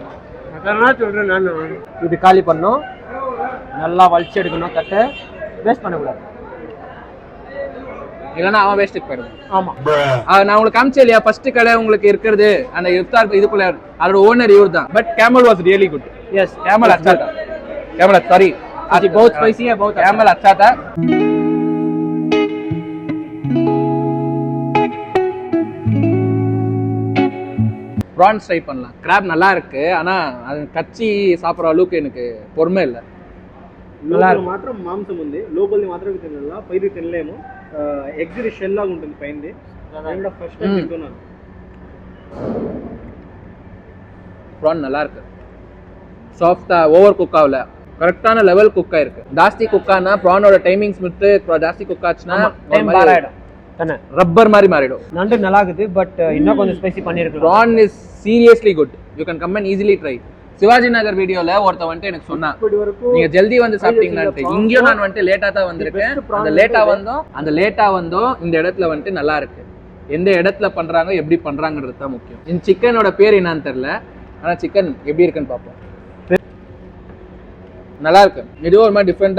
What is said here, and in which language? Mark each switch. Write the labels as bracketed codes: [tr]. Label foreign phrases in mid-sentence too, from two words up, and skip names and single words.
[ta] அதெல்லாம் சொல்றேன் நான் இது காலி பண்ணோம் நல்லா வலிச்சு எடுக்கணும் தட்டை வேஸ்ட் பண்ணக்கூடாது இல்லைன்னா அவன் வேஸ்ட்டுக்கு போயிடுவான் ஆமா நான் உங்களுக்கு காமிச்சேன் இல்லையா ஃபர்ஸ்ட் கடை உங்களுக்கு இருக்கிறது அந்த இஃப்தார் இதுக்குள்ள அதோட ஓனர் இவர் தான் [en] But camel was really good [ta] எஸ் [hi] கேமல் अच्छा था कैमल सॉरी आज बहुत स्पाइसी है बहुत कैमल अच्छा था [ta] ப்ரான்ஸ் ட்ரை பண்ணலாம் கிராப் நல்லா இருக்கு ஆனா அது கச்சி சாப்பிட்ற அளவுக்கு எனக்கு பொறுமை இல்லை நல்லா [te] మాత్రం మాంసం ఉంది లోపలిది మాత్రమే తినాలా పైది తినలేము [en] egg shell [te] లాగా ఉంటుంది పైనది నేను [en] first time [te] తింటున్నాను [ta] ப்ரான் நல்லா இருக்கு சாஃப்டா [en] over cook [ta] ஆகல கரெக்டான [en] level cook [ta] ஆயிருக்கு ஜாஸ்தி குக் ஆனா ப்ரானோட டைமிங்ஸ் விட்டு ஜாஸ்தி குக் ஆச்சுன்னா டைம் பார் ஆயிடும் தானே ரப்பர் மாதிரி மாறிடும் நண்டு நல்லா இருக்குது பட் இன்னும் கொஞ்சம் ஸ்பைசி பண்ணிருக்கலாம் [en] Prawn is seriously good you can come and easily try [ta] சிவாஜி நகர் வீடியோல ஒருத்த வந்துட்டு எனக்கு சொன்னா நீங்க ஜல்தி வந்து சாப்பிட்டீங்களான்ட்டு இங்கேயும் நான் வந்துட்டு லேட்டா தான் வந்திருக்கேன் அந்த லேட்டா வந்தோம் இந்த இடத்துல வந்துட்டு நல்லா இருக்கு எந்த இடத்துல பண்றாங்க எப்படி பண்றாங்கிறது தான் முக்கியம் இந்த சிக்கனோட பேர் என்னன்னு தெரியல ஆனா சிக்கன் எப்படி இருக்குன்னு பார்ப்போம் நல்லா இருக்கு இது ஒரு மாதிரி டிஃப்ரெண்டா